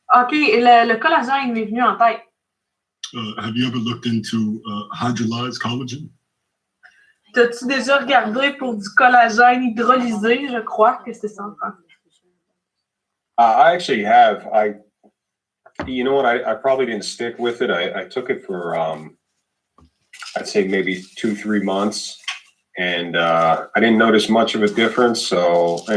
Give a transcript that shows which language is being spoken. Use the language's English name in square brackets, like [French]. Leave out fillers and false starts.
[French] OK, et le collagène m'est venu en tête. [English] Have you ever looked into hydrolyzed collagen? [French] T'as-tu déjà regardé pour du collagène hydrolysé? Je crois que c'est ça en français. [English] I actually have. You know what? I probably didn't stick with it. I took it for, I'd say maybe 2-3 months, and I didn't notice much of a difference. So, and